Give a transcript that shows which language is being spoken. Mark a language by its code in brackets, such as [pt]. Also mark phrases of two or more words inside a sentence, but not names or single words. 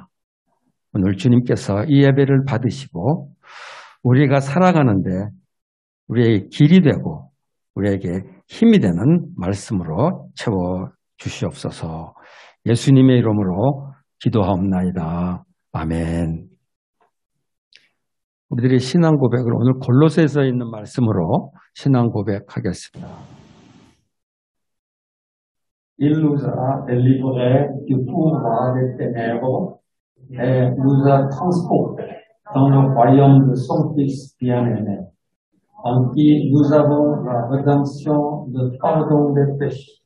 [ko] 오늘 주님께서 이 예배를 받으시고 우리가 살아가는데 우리의 길이 되고 우리에게 힘이 되는 말씀으로 채워 주시옵소서. 예수님의 이름으로 기도하옵나이다. 아멘. 우리들의 신앙 고백을 오늘 골로새서 있는 말씀으로 신앙 고백하겠습니다. [fr] Il nous a délivrés du pouvoir des ténèbres et nous a transportés dans le royaume de son Fils bien-aimé, en qui nous avons la rédemption, le pardon des péchés.